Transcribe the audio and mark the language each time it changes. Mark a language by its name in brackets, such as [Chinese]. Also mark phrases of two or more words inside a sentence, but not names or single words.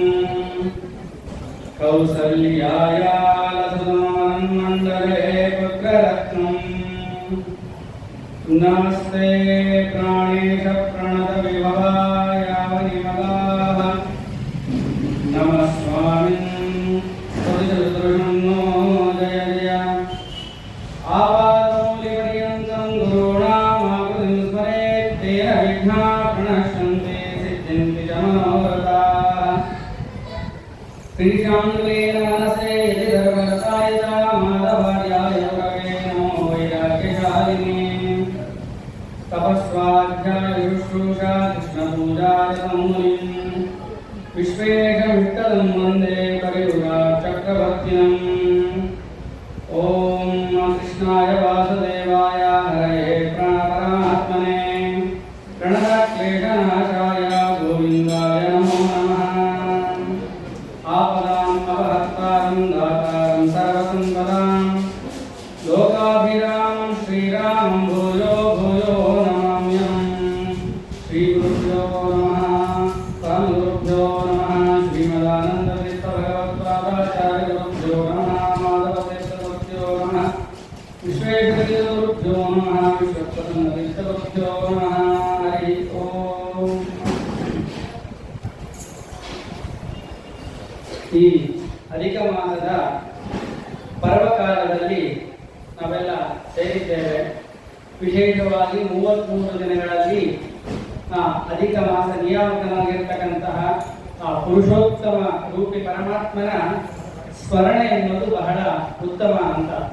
[Sanskrit] कौसल्यायालसुतमन्मण्डले पुत्ररत्नं नमस्ते प्राणेश प्रणत विभवायावनिमलाः नमः स्वामिन् स्तुतिसृष्टृषन्नो जय जय आपादमूलिपर्यन्तं गुरुणामाकृतिं स्मरेत् तेन विघ्नाः प्रणश्यन्ते सिद्ध्यन्ति च मनोरथाः श्रीशान्तवेन मनसे यदि धर्मरताय च माधवार्याय गुरवे नमो वैराग्यशालिने तपस्वाध्याय शुश्रूषा कृष्णपूजारतमुनिं विश्वेशमिष्टदं वन्दे कलियुगा चक्रवर्तिनं ओं कृष्णाय वासुदेवाय हरये प्रणपरमात्मने प्रणतक्लेशनाशाय गोविन्दाय नमो नमः आपदां अपहर्तारं दातारं सर्वसम्पदां लोकाभिरामं श्रीरामं भूयो भूयो नमाम्यहं श्रीगुरुभ्यो नमः परमगुरुभ्यो नमः श्रीमदानन्दतीर्थ भगवत्पादाचार्य गुरुभ्यो नमः माधवतीर्थ गुरुभ्यो नमः विश्वेश्वरगुरुभ्यो नमः विश्वप्रसन्नतीर्थ गुरुभ्यो नमः हरि ओं. [Kannada] ಈ ಅಧಿಕ ಮಾಸದ ಪರ್ವಕಾಲದಲ್ಲಿ ನಾವೆಲ್ಲ ಸೇರಿದ್ದೇವೆ. ವಿಶೇಷವಾಗಿ 33 ದಿನಗಳಲ್ಲಿ ಅಧಿಕ ಮಾಸ ನಿಯಾಮಕನಾಗಿರ್ತಕ್ಕಂತಹ ಪುರುಷೋತ್ತಮ ರೂಪಿ ಪರಮಾತ್ಮನ ಸ್ಮರಣೆ ಎನ್ನುವುದು ಬಹಳ ಉತ್ತಮ ಅಂತ.